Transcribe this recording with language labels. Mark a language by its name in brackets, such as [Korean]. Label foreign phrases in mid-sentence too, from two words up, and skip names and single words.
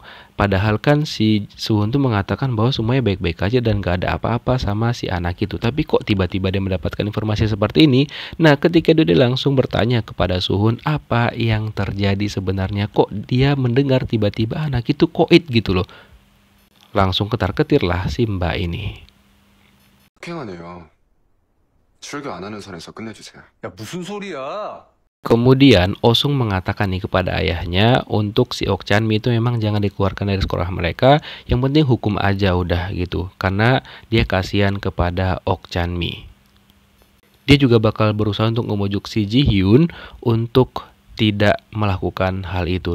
[Indonesian] Padahal kan si Soo-hun tuh mengatakan bahwa semuanya baik-baik aja dan gak ada apa-apa sama si anak itu. Tapi kok tiba-tiba dia mendapatkan informasi seperti ini? Nah ketika dia langsung bertanya kepada Soo-hun apa yang terjadi sebenarnya, kok dia mendengar tiba-tiba anak itu koit gitu loh. Langsung ketar-ketirlah si mbak ini. [Korean] 폭행하네요. 출교 안 하는 선에서 끝내주세요. 야, 무슨 소리야? [Indonesian] Kemudian Osung mengatakan nih kepada ayahnya untuk si Ok Chan-mi itu memang jangan dikeluarkan dari sekolah mereka, yang penting hukum aja udah gitu, karena dia kasihan kepada Ok Chan-mi. Dia juga bakal berusaha untuk memujuk si Ji-hyun untuk tidak melakukan hal itu.